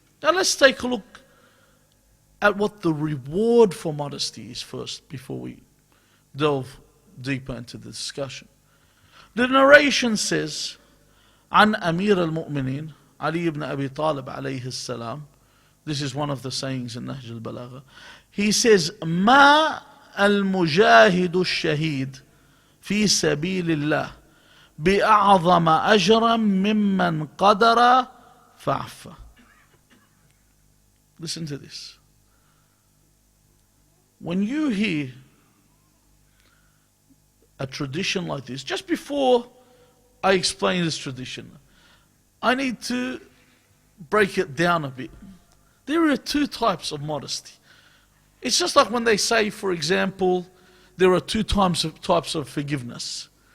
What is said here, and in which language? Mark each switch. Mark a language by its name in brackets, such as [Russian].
[English] Now let's take a look at what the reward for modesty is first, before we delve deeper into the discussion. The narration says, [Arabic] عن أمير المؤمنين علي ibn Abi Talib عليه السلام. [English] This is one of the sayings in Nahj al-Balagha. He says, [Arabic] ما المجاهد الشهيد في سبيل الله بأعظم أجرا ممن قدر فعفى. [English] Listen to this. When you hear a tradition like this, just before I explain this tradition, I need to break it down a bit. There are two types of modesty. It's just like when they say, for example, there are two types of forgiveness.